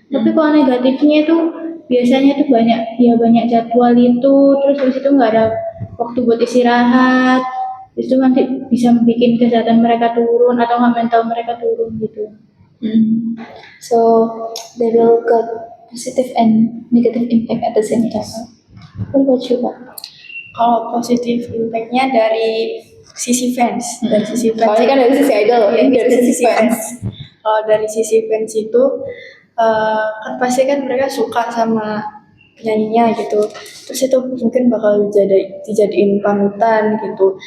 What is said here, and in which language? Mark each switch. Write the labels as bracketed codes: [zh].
[id] Tapi kalau negatifnya itu biasanya tuh banyak jadwal itu, terus habis itu nggak ada waktu buat istirahat. Itu nanti bisa bikin kesehatan mereka turun atau nggak mental mereka turun gitu. [en] So they will get positive and negative impact at the same time. What about you, Pak? [id] Kalau positif impact-nya dari sisi fans, dari sisi fans. Kalau ini kan dari sisi idol, Iya, ini dari sisi fans. Kalau dari sisi fans itu kan pasti kan mereka suka sama penyanyinya gitu. Terus itu mungkin bakal dijadiin panutan gitu.